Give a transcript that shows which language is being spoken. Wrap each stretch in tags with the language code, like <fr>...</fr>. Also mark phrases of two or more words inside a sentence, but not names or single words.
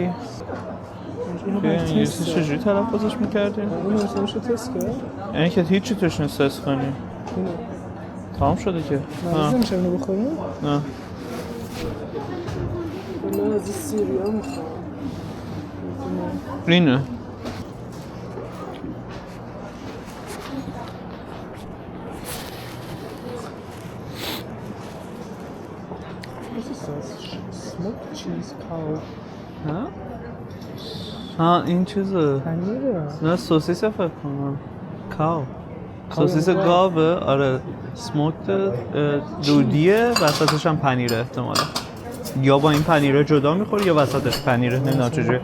<fa>انگلیسی چجوری تلفظش میکردیم؟ اون اسمش رو تست کرد؟ یعنی که هیچی توش نیست تست کنیم. تمام شده که. نه نمیشه اینو بخوریم؟ نه. من از این سیریا میخوام. اینه.</fa> <de>Was ist das?</de> <en>Smoked Cheese Cow.</en> <fa>این چیزه. پنیره. نه سوسیس فکر کنم. کاو. سوسیس گاوه. آره. سموکت دودیه وسطش هم پنیره احتمالا. یا با این پنیره جدا میخوری یا وسطش پنیره نمیدونم چجوری.</fa>